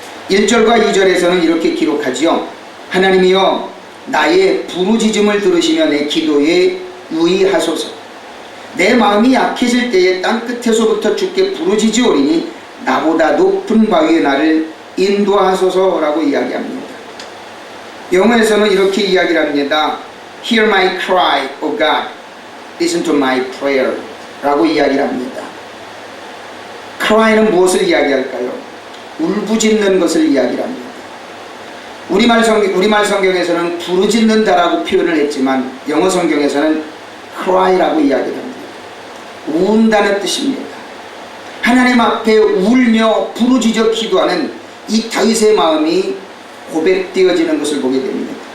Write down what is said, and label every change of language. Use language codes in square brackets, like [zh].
[ko] 1절과 2절에서는 이렇게 기록하지요. 하나님이여 나의 부르짖음을 들으시며 내 기도에 유의하소서. 내 마음이 약해질 때에 땅끝에서부터 주께 부르짖으오리니 나보다 높은 바위에 나를 인도하소서라고 이야기합니다. 영어에서는 이렇게 이야기를 합니다. [en] Hear my cry, O God. Listen to my prayer [ko] 라고 이야기를 합니다. cry는 무엇을 이야기할까요? 울부짖는 것을 이야기를 합니다. 우리말 성경에서는 부르짖는다라고 표현을 했지만 영어 성경에서는 cry라고 이야기를 합니다. 운다는 뜻입니다. 하나님 앞에 울며 부르짖어 기도하는 이 다윗의 마음이 고백되어지는 것을 보게 됩니다.